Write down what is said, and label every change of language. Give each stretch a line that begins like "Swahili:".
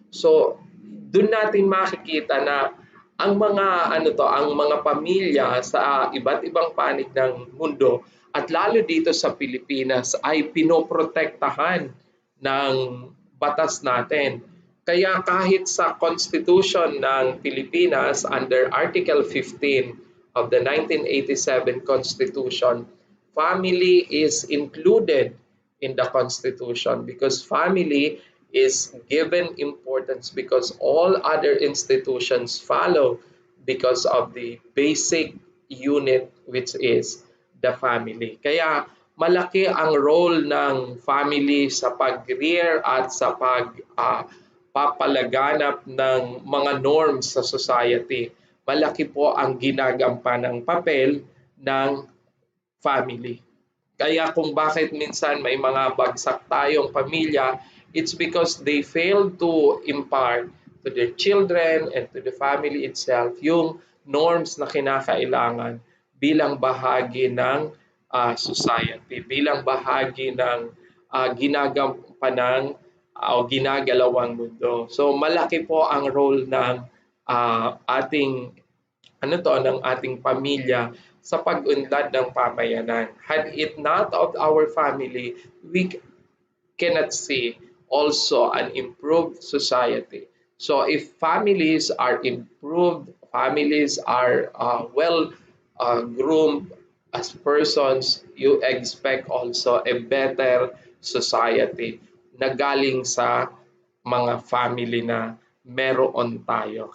Filipino: So, doon natin makikita na ang mga ano to, ang mga pamilya sa iba't ibang panig ng mundo at lalo dito sa Pilipinas ay pinoprotektahan ng batas natin. Kaya kahit sa Constitution ng Pilipinas
English: under Article 15 of the 1987 Constitution, family is included in the Constitution because family is given importance because all other institutions follow because of the basic unit which is the family.
Filipino: Kaya malaki ang role ng family sa pag-rear at sa papalaganap ng mga norms sa society. Malaki po ang ginagampanang papel ng family. Kaya kung bakit minsan may mga bagsak tayong pamilya,
English: it's because they fail to impart to their children and to the family itself
Filipino: yung norms na kinakailangan bilang bahagi ng society, bilang bahagi ng ginagampanan o ginagalawang mundo. So malaki po ang role ng ating ano to ng ating pamilya sa pag-unlad ng pamayanan.
English: Had it not of our family, we cannot see also an improved society. So if families are improved, families are well groomed as persons, you expect also a better society
Filipino: na galing sa mga family na meron tayo.